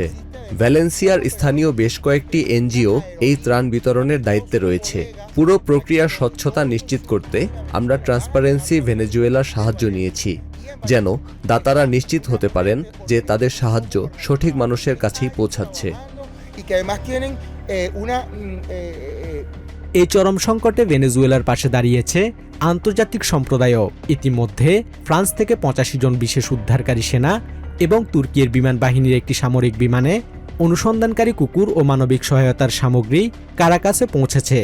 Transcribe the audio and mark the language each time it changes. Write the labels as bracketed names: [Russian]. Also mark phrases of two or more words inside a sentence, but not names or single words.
[Bangla] ভ্যালেন্সিয়ার স্থানীয় বেশ কয়েকটি এনজিও এই ত্রাণ বিতরণের দায়িত্বে রয়েছে। পুরো প্রক্রিয়ার স্বচ্ছতা নিশ্চিত করতে আমরা ট্রান্সপারেন্সি ভেনেজুয়েলার সাহায্য নিয়েছি, যেন দাতারা নিশ্চিত হতে পারেন যে তাদের সাহায্য সঠিক মানুষের কাছেই পৌঁছাচ্ছে। [Spanish] y que además tienen [Bangla] এই চরম সংকটে ভেনেজুয়েলার পাশে দাঁড়িয়েছে আন্তর্জাতিক সম্প্রদায়ও। ইতিমধ্যে ফ্রান্স থেকে 85 জন বিশেষ উদ্ধারকারী সেনা এবং তুর্কির বিমান বাহিনীর একটি সামরিক বিমানে অনুসন্ধানকারী কুকুর ও মানবিক সহায়তার সামগ্রী কারাকাসে পৌঁছেছে।